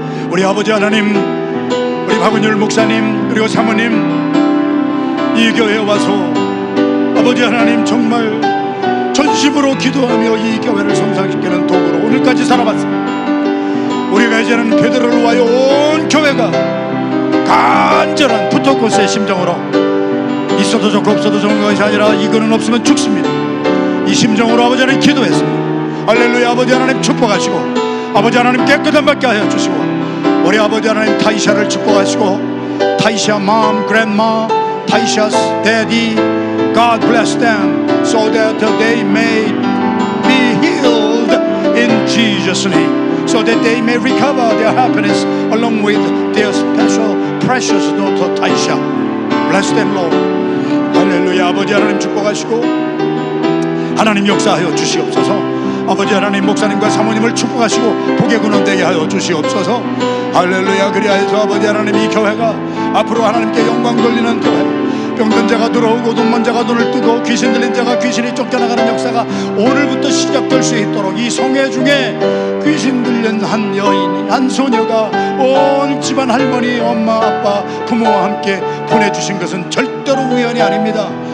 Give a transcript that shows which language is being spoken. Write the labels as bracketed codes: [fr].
[ko] 우리 아버지 하나님, 우리 박은율 목사님 그리고 사모님 이 교회에 와서 아버지 하나님 정말 전심으로 기도하며 이 교회를 성장시키는 도구로 오늘까지 살아봤습니다. 우리가 이제는 베드로를 위하여 온 교회가 간절한 푸토코스의 심정으로 있어도 좋고 없어도 좋은 것이 아니라 이거는 없으면 죽습니다. 이 심정으로 아버지 하나님 기도했습니다. 할렐루야. 아버지 하나님 축복하시고 아버지 하나님 깨끗한 받게 하여 주시고 우리 아버지 하나님 타이샤를 축복하시고 타이샤 [en] mom, grandma, Taisha's daddy, God bless them so that they may be healed in Jesus' name, so that they may recover their happiness along with their special precious daughter Taisha. Bless them, Lord. 할렐루야. [ko] 아버지 하나님 축복하시고 하나님 역사하여 주시옵소서. 아버지 하나님 목사님과 사모님을 축복하시고 복의 근원 되게 하여 주시옵소서. 할렐루야. 그리하여서 아버지 하나님 이 교회가 앞으로 하나님께 영광 돌리는 교회, 병든 자가 들어오고 눈먼 자가 눈을 뜨고 귀신 들린 자가 귀신이 쫓겨나가는 역사가 오늘부터 시작될 수 있도록 이 성회 중에 귀신 들린 한 여인이, 한 소녀가 온 집안 할머니, 엄마, 아빠, 부모와 함께 보내주신 것은 절대로 우연이 아닙니다.